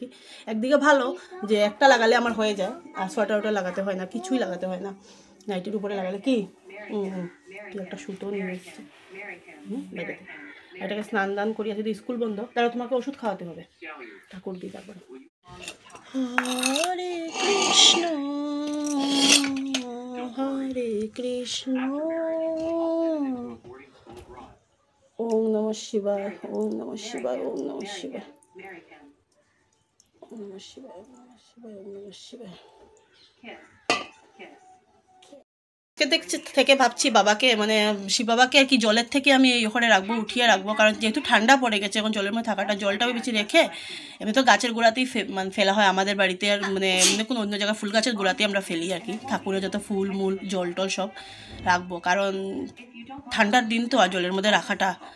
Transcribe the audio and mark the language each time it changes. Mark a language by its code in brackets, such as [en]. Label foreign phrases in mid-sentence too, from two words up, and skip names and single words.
[bn] একদিকে ভালো যে একটা লাগালে আমার হয়ে যায়, আর সোয়েটার লাগাতে হয় না, কিছুই লাগাতে হয় না, নাইটির উপরে লাগালে কি কি একটা সুতো নিয়ে এসছে বেড়াতে। এটাকে স্নান দান করিয়া যদি স্কুল বন্ধ তাহলে তোমাকে ওষুধ খাওয়াতে হবে ঠাকুর দিই তারপরে। [sa] হরে কৃষ্ণ হরে কৃষ্ণ ওম নমঃ শিবায় ওম নমঃ শিবায় ওম নমঃ শিবায় ওম নমঃ শিবায় ওম নমঃ শিবায় ওম নমঃ শিবায়। [bn] দেখছি থেকে ভাবছি বাবাকে মানে শিব বাবাকে আর কি জলের থেকে আমি এই ওখানে রাখবো, উঠিয়ে রাখবো, কারণ যেহেতু ঠান্ডা পড়ে গেছে এখন জলের মধ্যে থাকাটা, জলটাও বেশি রেখে এমনি তো গাছের গোড়াতেই মানে ফেলা হয় আমাদের বাড়িতে, আর মানে এমনি কোনো অন্য জায়গায় ফুল গাছের গোড়াতেই আমরা ফেলি আর কি, ঠাকুরের যত ফুল মূল জল টল সব রাখবো, কারণ ঠান্ডার দিন তো আর জলের মধ্যে রাখাটা।